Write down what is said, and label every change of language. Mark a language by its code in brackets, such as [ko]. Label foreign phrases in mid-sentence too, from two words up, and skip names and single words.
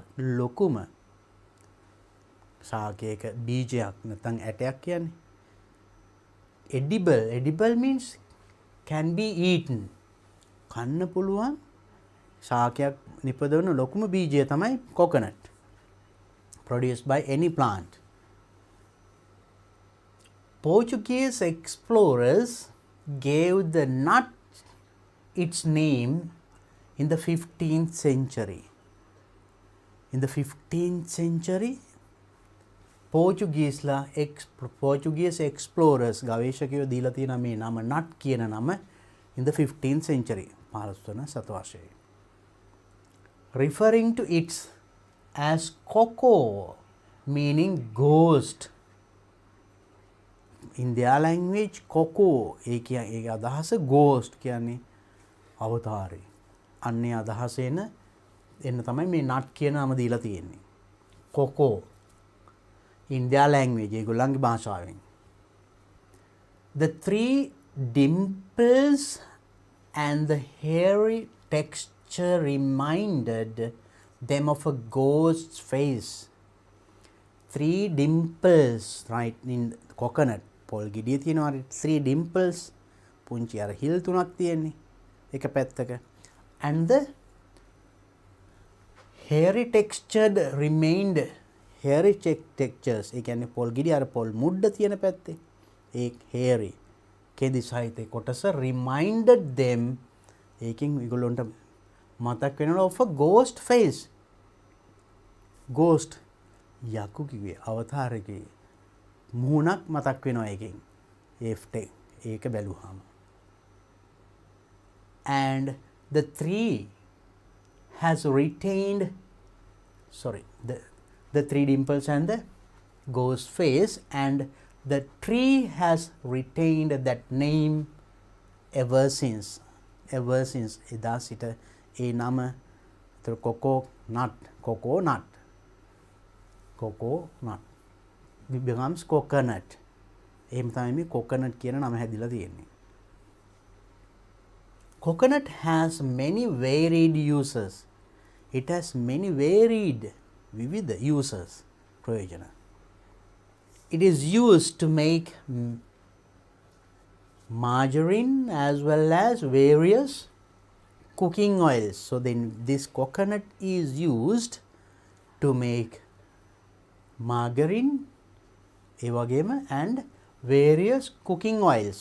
[si] ලොකුම සාකයක බීජයක් නැත්නම් ඇටයක් කියන්නේ. [en] Edible means can be eaten. [si] කන්න පුළුවන් ශාකයක් නිපදවන ලොකුම බීජය තමයි coconut. [en] Produced by any plant. Portuguese explorers gave the nut its name in the 15th century. In the 15th century, Portuguese explorers [si] ගවේෂකයෝ දීලා තියෙන මේ නම nut කියන නම [en] in the 15th century [si] 15 වන සතවර්ෂයේ. [en] Referring to it as coco meaning ghost. In their language coco [si] ඒ අදහස [en] ghost [si] කියන්නේ අවතාරය. අන්නේ අදහස එන්න තමයි මේ nut කියන නම දීලා තියෙන්නේ. [en] coco in their language [si] ඒගොල්ලන්ගේ භාෂාවෙන්. [en] The three dimples and the hairy texture reminded them of a ghost's face. Three dimples, right, in coconut [si] පොල් ගෙඩිය තියෙනවා [en] 3 dimples [si] පුංචි අර හිල් තුනක් තියෙන්නේ එක පැත්තක [en] and the hairy textured remained hairy textures [si] ඒ කියන්නේ පොල් ගෙඩිය අර පොල් මුඩ්ඩ තියෙන පැත්තේ ඒ hairy කෙදි සහිත කොටස [en] reminded them [si] ඒකෙන් ඒගොල්ලන්ට මතක් වෙනවා [en] of a ghost face. [si] ghost යකු කිව්වේ අවතාරකේ මුහුණක් මතක් වෙනවා ඒකෙන් ඒක බැලුවාම. [en] And the tree has retained the three dimples and the ghost face and the tree has retained that name ever since. ever since [si] එදා සිට ඒ නම [en] coconut becomes coconut. [si] එහෙම තමයි මේ coconut කියන නම හැදිලා තියෙන්නේ. [en] Coconut has many varied uses. It has many varied vivid uses. [si] ප්‍රයෝජන. [en] It is used to make margarine as well as various cooking oils. So then this coconut is used to make margarine [si] ඒ වගේම [en] and various cooking oils.